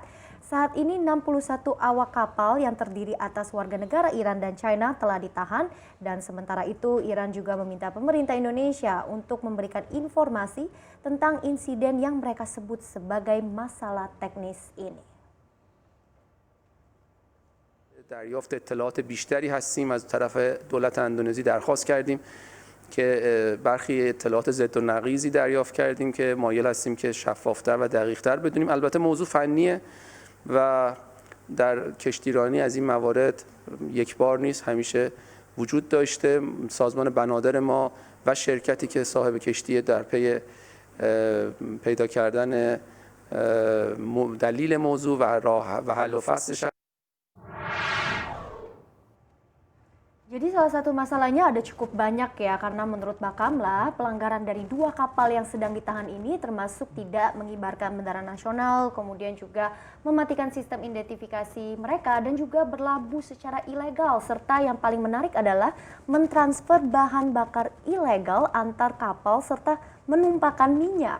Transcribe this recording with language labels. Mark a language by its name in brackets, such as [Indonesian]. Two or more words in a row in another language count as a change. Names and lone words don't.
[Indonesian] Saat ini 61 awak kapal yang terdiri atas warga negara Iran dan China telah ditahan dan sementara itu Iran juga meminta pemerintah Indonesia untuk memberikan informasi tentang insiden yang mereka sebut sebagai masalah teknis ini. [Persian] دریافت اطلاعات بیشتری هستیم از طرف دولت اندونزی درخواست کردیم که برخی اطلاعات ضد و نقیضی دریافت کردیم که مایل هستیم که شفافتر و دقیقتر بدونیم. البته موضوع فنیه و در کشتیرانی از این موارد یک بار نیست، همیشه وجود داشته. سازمان بنادر ما و شرکتی که صاحب کشتی در پی پیدا کردن دلیل موضوع و راه و حل و فصلش. [Indonesian] Jadi salah satu masalahnya ada cukup banyak ya, karena menurut Bakamla pelanggaran dari dua kapal yang sedang ditahan ini termasuk tidak mengibarkan bendera nasional, kemudian juga mematikan sistem identifikasi mereka dan juga berlabuh secara ilegal, serta yang paling menarik adalah mentransfer bahan bakar ilegal antar kapal serta menumpahkan minyak.